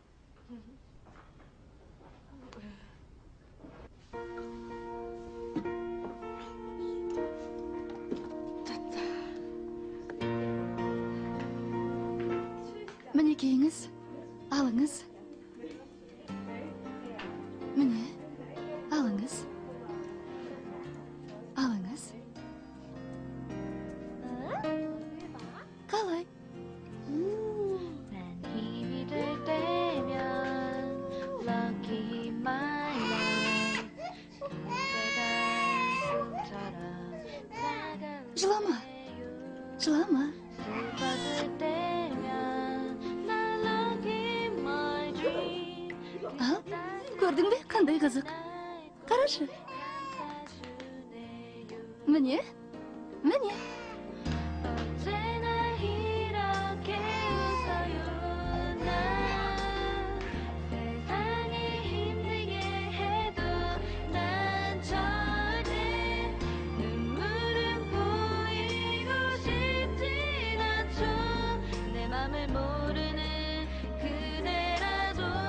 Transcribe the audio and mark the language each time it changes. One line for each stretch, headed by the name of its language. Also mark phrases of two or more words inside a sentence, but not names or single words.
Kazakh: Мінекейіңіз, алыңыз. Міне, алыңыз. Алыңыз. Қалай?
Korean: 난 힘이 될 때면
English: Lucky my life
Korean: 그대가 숨처럼 다가올
Kazakh: Жылама, жылама.
Korean: 슬퍼질 때면 날
English: Lucky my dream
Kazakh: Ал, көрдің бе, қандай қызық. Қарашы. Міне, міне.
Korean: 언제나 이렇게 웃어요 난 세상이 힘들게 해도 난 절대 눈물은 보이고 싶진 않죠 내 맘을 모르는 그대라도